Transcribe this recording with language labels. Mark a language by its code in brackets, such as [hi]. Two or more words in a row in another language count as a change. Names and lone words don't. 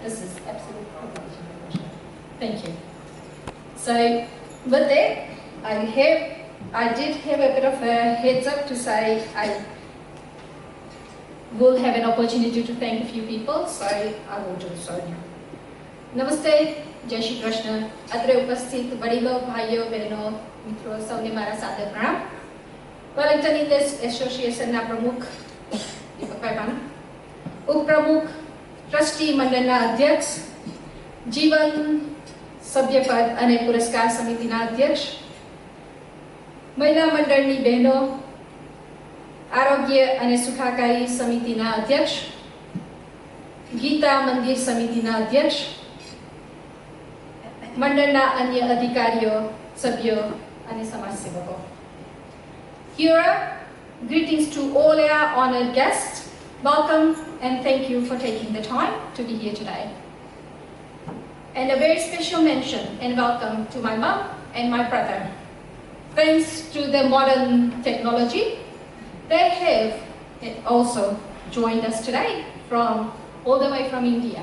[en] This is absolute privilege. Thank you. So with that, I did have a bit of a heads up to say I will have an opportunity to thank a few people, so I will do so now. [gu] નમસ્તે, જય શ્રી કૃષ્ણ. અત્રે ઉપસ્થિત વડીલો ભાઈઓ બહેનો મિત્રો સૌને મારા સાદર પ્રણામ. Wellington English Association ના પ્રમુખ દીપકભાઈ પાના, ઉપપ્રમુખ, ટ્રસ્ટી મંડળના અધ્યક્ષ, જીવન સભ્યપદ અને પુરસ્કાર સમિતિના અધ્યક્ષ, મહિલા મંડળની બહેનો, આરોગ્ય અને સુખાકારી સમિતિના અધ્યક્ષ, ગીતા મંદિર સમિતિના અધ્યક્ષ, મંડળના અન્ય અધિકારીઓ, સભ્યો અને સમાજસેવકો. [en] Here, greetings to all our honored guests. Welcome and thank you for taking the time to be here today. And a very special mention and welcome to my mum and my brother. Thanks to the modern technology, they have also joined us today from all the way from India.